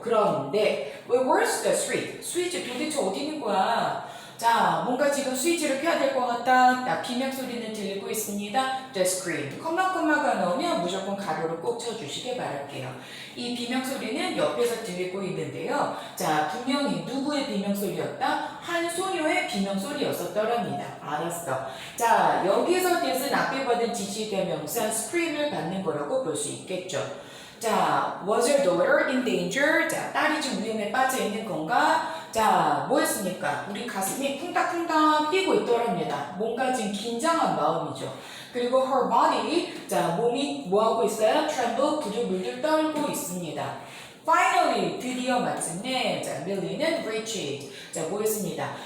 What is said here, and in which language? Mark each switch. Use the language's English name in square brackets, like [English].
[Korean] 그러는데, [English] where's the switch? [Korean] 스위치 도대체 어디 있는 거야? 자, 뭔가 지금 스위치를 켜야 될 것 같다. 비명 소리는 들리고 있습니다. [English] The screen. [Korean] 컴마가 나오면 무조건 가로로 꼭 쳐주시길 바랄게요. 이 비명 소리는 옆에서 들리고 있는데요. 자, 분명히 누구의 비명 소리였다? 한 소녀의 비명 소리였었더랍니다. 알았어. 자, 여기서 뜻은 앞에 받은 지시대명사 scream을 받는 거라고 볼 수 있겠죠. [English] 자, was your daughter in danger? [Korean] 자, 딸이 좀 위험에 빠져 있는 건가? 자, 뭐였습니까? 우리 가슴이 쿵닥쿵닥 뛰고 있더랍니다. 뭔가 지금 긴장한 마음이죠. 그리고 [English] her body, [Korean] 자, 몸이 뭐하고 있어요? tremble, 부들부들 떨고 있습니다. [English] Finally, [Korean] 드디어 마침내, 자, 밀리는 reached. 자, 뭐였습니다?